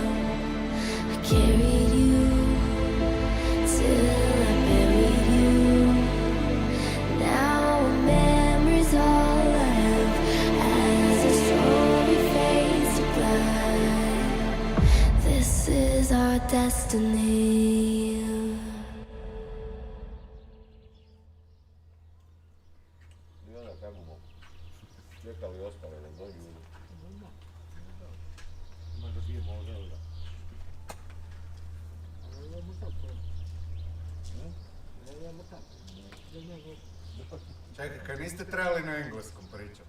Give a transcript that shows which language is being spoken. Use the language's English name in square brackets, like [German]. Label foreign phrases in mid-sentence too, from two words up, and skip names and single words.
[English] I carried you till I buried you. Now a memory's all I have as the story fades to black. This is our destiny. [Croatian] I onda kako bomo čekali ostale da dođu. Možda bijemo ovdje. Čekaj, kad niste trebali na engleskom pričati?